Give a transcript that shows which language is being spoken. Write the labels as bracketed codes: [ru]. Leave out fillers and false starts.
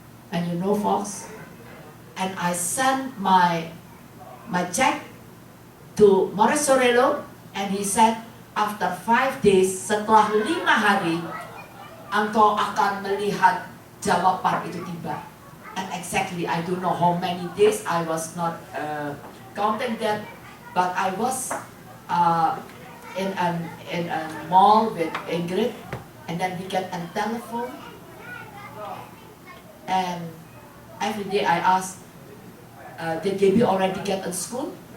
[en] And you know, folks, and I sent my check to Moresorelo, and he said after 5 days, [id] setelah 5 hari, engkau akan melihat jawaban itu tiba. [en] And exactly, I don't know how many days, I was not counting that, but I was in a mall with Ingrid, and then we get a telephone, and every day I asked, did Gaby already get in school?